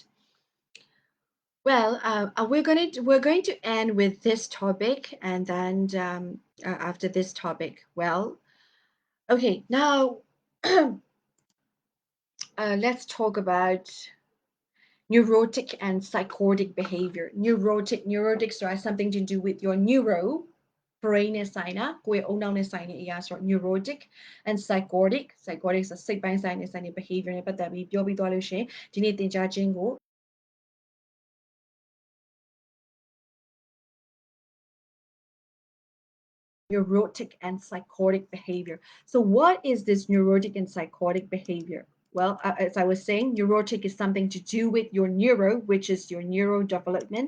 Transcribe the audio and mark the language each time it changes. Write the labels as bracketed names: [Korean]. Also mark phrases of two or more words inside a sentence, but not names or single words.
[English] Well, we're going to end with this topic, and then after this topic, well, okay, now let's talk about neurotic and psychotic behavior. Neurotic so has something to do with your neuro brain [Burmese] နဲ့ဆိုင်တာကိုယ့်ရဲ့အုံနောက်နဲ့ဆိုင်တဲ့အရာဆိုတော့ [English] neurotic and psychotic [Burmese] ဆိုစိတ်ပိုင်းဆိုင်တဲ့ behavior နဲ့ပတ်သက်ပြီးပြောပြီးသွားလို့ရှိရင်ဒီနေ့သင်ကြားခြင်းကို [English] neurotic and psychotic behavior. So what is this neurotic and psychotic behavior? Well, as I was saying, neurotic is something to do with your neuro, which is your neurodevelopment.